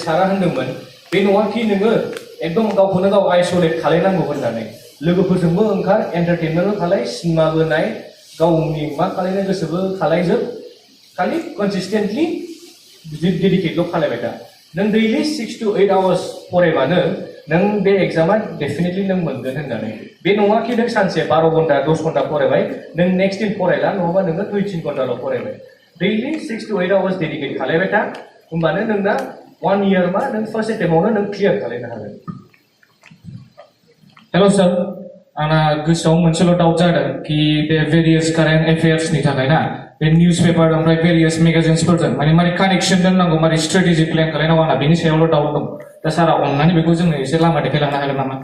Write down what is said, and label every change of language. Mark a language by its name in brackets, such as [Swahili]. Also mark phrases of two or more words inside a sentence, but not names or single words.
[Bodo] सारा होनदोंमोन बे नङाखि नोङो एकदम गावखौनो गाव आइसोलेट खालायनांगौ होननानै लोगोफोरजोंबो ओंखार एन्टारटेनमेन्टबो खालाय सिनेमाबो नाय गावनि मा खालायनो गोसोबो खालायजोब खालि कनसिस्टेन्टलि डेडिकेटल' खालायबाय था नों दैलि [English] 6 to 8 hours [Bodo] फरायबानो नों बे एग्जामा डेफिनेटलि नों मोनगोन होननानै बे नङा कि नों सानसे 12 घन्टा 10 घन्टा फरायबाय नों नेक्स्ट दिन फरायला नङाबा नोङो 2-3 घन्टाल' फरायबाय दैलि [English] 6 to 8 hours [Bodo] डेडिकेट खालायबाय था होमबानो नोंना 1 year मा नों फर्स्ट एटेम्पआवनो नों क्लियार खालायनो हागोन [English] hello sir [Bodo] आंना गोसोआव मोनसेल' डाउट जादों कि बे भेरियास [English] current affairs [Bodo] थाखाय ना बे [English] news paper [Bodo] ओमफ्राय भेरियास मेगाजिन्सफोरजों माने कानेक्सन दोननांगौ माने [English] strategy plan [Bodo] खालायनांगौ आंना बेनि सायावल' डाउट दं दा सारा अननानै बेखौ जोंनो एसे लामा देखायलांनो हागोन नामा